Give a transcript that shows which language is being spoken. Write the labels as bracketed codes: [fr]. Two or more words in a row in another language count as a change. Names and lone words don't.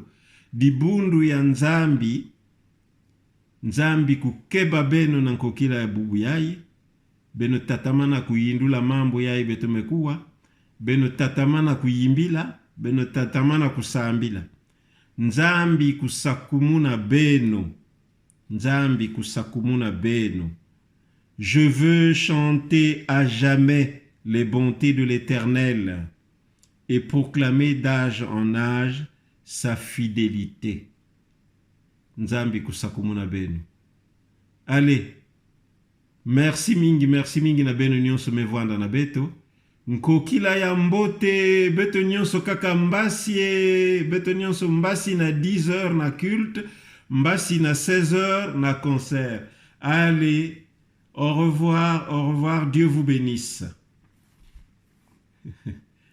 [ktu] Dibundu ya nzambi kukeba beno na nkokila ya bubu yai, beno tatamana kuyindula mambo yai beto mekuwa, beno tatamana kuyimbila, beno tatamana kusambila. Nzambi kusakumuna beno. Nzambi kusakumuna beno. [fr] Je veux chanter à jamais les bontés de l'Éternel et proclamer d'âge en âge sa fidélité. [ktu] Nzambi kusakumuna beno. [fr] Allez, merci [ktu] mingi na beno nyonso mevwanda na beto. Nkokila ya mbote beto nyonso kaka mbasi beto nyonso mbasi na 10h na culte, mbasi na 16h na concert. [fr] Allez, au revoir, Dieu vous bénisse.